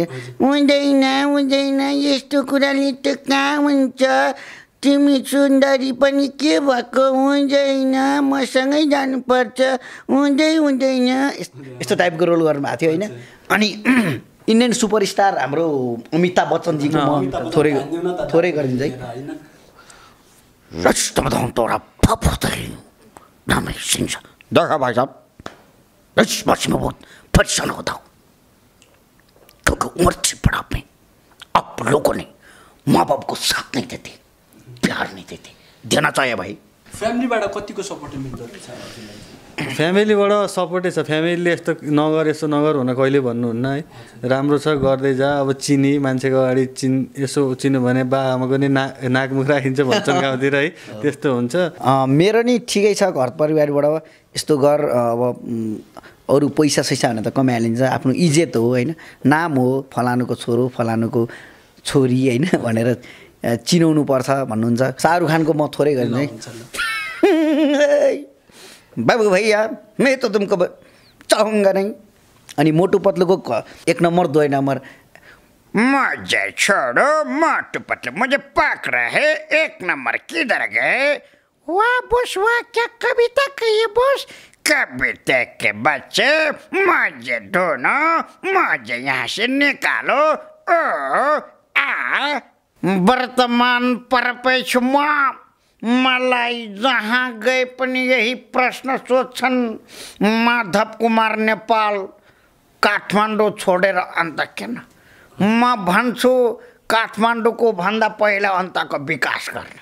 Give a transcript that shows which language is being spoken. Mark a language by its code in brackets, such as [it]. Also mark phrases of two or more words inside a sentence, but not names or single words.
[ne] हुँदैन यस्तो कुराले त कहाँ हुन्छ, तिमी सुन्दरी पनि के भएको हुँदैन, मसँगै जानुपर्छ, हुँदैन यस्तो टाइपको रोल गर्नुभएको थियो होइन। अनि [en] Indian superstar [ne] हाम्रो अमिताभ बच्चनजीको म थोरै गरिदिन्छ है। [hi] देखा भाई साहब इस वर्ष में बहुत परेशान होता हूँ क्योंकि उम्र से बड़ा में आप लोगों ने माँ बाप को साथ नहीं देते, प्यार नहीं देते, देना चाहिए भाइ। [ne] फ्यामिलीबाट कतिको सपोर्ट मिल्दो रहेछ? फ्यामिलीबाट सपोर्टै छ। फ्यामिलीले यस्तो नगर यस्तो नगर हुन कहिले भन्नुहुन्न है। राम्रो छ गर्दै जा। अब चिनी मान्छेको अगाडि यसो चिन्यो भने बा आमाको नि नाकमुख राखिन्छ भन्छन् गाउँतिर है, त्यस्तो हुन्छ। मेरो नि ठिकै छ घर परिवारबाट यस्तो गर। अब अरू पैसा सैसा भने त कमाइहालिन्छ, आफ्नो इज्जत हो होइन, नाम हो, फलानुको छोरो फलानुको छोरी होइन भनेर चिनाउनु पर्छ भन्नुहुन्छ। शाहरुख खानको म थोरै गरिदिन्छु है। [hi] बाबू भैया मैं तो तुमको चाहूँगा नहीं। अनि मोटू पतलू को 1 नंबर 2 नंबर मुझे छोड़ो मोटू पतलू मुझे पाक रहे 1 नंबर किधर गए? वाह बॉस वाह क्या कविता कही है बॉस। कविता के बच्चे मुझे ढूंढो, मुझे यहाँ से निकालो। [ne] ओ आ वर्तमान परिपेक्षमा मलाई जहाँ गए पनि यही प्रश्न सोध्छन्। माधव कुमार नेपाल काठमाडौँ छोडेर अन्त किन? म भन्छु काठमाडौँको भन्दा पहिला अन्तको विकास गर्न।